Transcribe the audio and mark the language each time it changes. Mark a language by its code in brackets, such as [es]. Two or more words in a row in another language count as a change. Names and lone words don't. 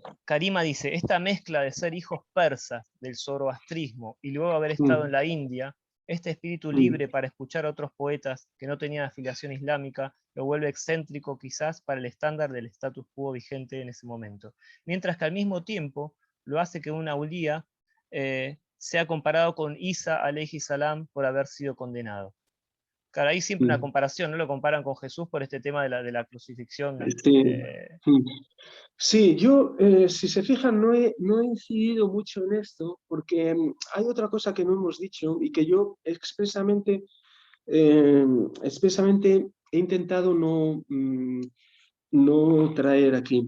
[es] Karima dice, esta mezcla de ser hijos persas del zoroastrismo y luego haber estado en la India, este espíritu libre para escuchar a otros poetas que no tenían afiliación islámica, lo vuelve excéntrico quizás para el estándar del status quo vigente en ese momento. Mientras que al mismo tiempo lo hace que un aulía sea comparado con [ar] عيسى عليه السلام [es] por haber sido condenado. Claro, hay siempre una comparación, ¿no? Lo comparan con Jesús por este tema de la crucifixión. Sí. Sí, yo, si se fijan, no he incidido mucho en esto porque hay otra cosa que no hemos dicho y que yo expresamente he intentado no traer aquí.